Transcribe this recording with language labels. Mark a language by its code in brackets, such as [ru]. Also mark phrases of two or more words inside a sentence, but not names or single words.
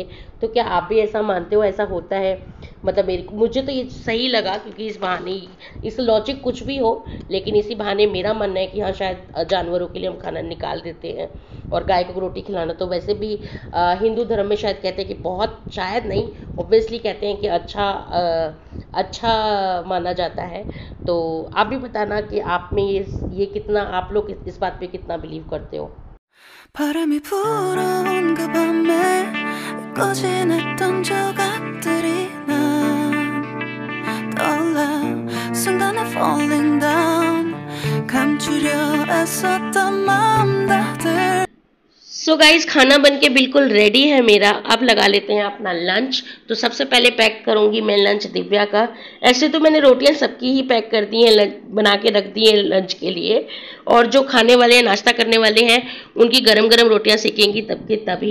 [hi] तो क्या आप भी ऐसा मानते हो, ऐसा होता है? मतलब मुझे तो ये सही लगा, क्योंकि इस बहाने, इस लॉजिक कुछ भी हो लेकिन इसी बहाने मेरा मानना है कि हाँ, शायद जानवरों के लिए हम खाना निकाल देते हैं और गाय को रोटी खिलाना तो वैसे भी हिंदू धर्म में शायद कहते हैं कि बहुत, शायद नहीं, ऑब्वियसली कहते हैं कि अच्छा माना जाता है। तो आप भी बताना कि आप में ये कितना, आप लोग इस बात पे कितना बिलीव करते हो। [ko] 바람이 불어온 그 밤에 꺼지냈던 조각들이 난 떠올라 순간에 [en] falling down [ko] 감추려 애썼던 마음들। [en] So guys, [hi] खाना बन के बिल्कुल रेडी है मेरा। अब लगा लेते हैं अपना लंच। तो सबसे पहले पैक करूंगी मैं लंच दिव्या का। ऐसे तो मैंने रोटियां सबकी ही पैक कर दी हैं, बना के रख दी हैं लंच के लिए। और जो खाने वाले हैं, नाश्ता करने वाले हैं, उनकी गरम गरम रोटियां सेकेंगी तब के तभी।